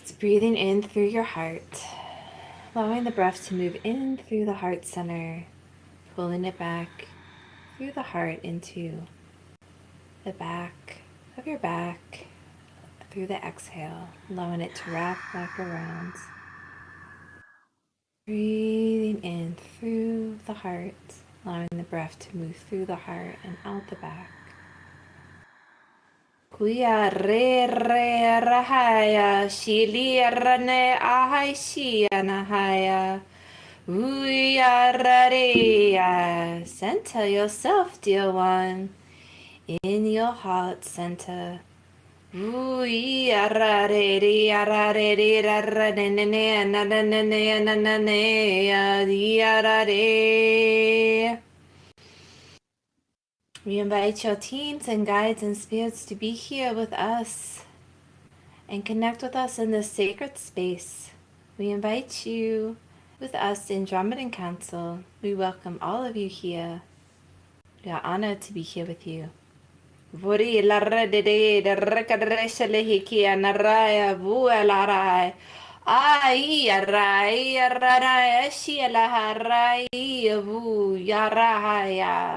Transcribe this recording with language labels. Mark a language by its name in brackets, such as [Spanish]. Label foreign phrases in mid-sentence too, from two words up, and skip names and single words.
[English] Breathing in through your heart, allowing the breath to move in through the heart center, pulling it back through the heart into the back of your back through the exhale, allowing it to wrap back around. Breathing in through the heart, allowing the breath to move through the heart and out the back. Kuya re re rahaya, shili rane ahai shianahaya. Uya rareya. Center yourself, dear one, in your heart center. Uya rarere rarere raranene nanane nanane rare. We invite your teams and guides and spirits to be here with us and connect with us in this sacred space. We invite you with us in Andromeda Council. We welcome all of you here. We are honored to be here with you. Vori larra de recadresha hiki anaraya vuelarai. Ai arai ararai shialaharai vu yarahaya.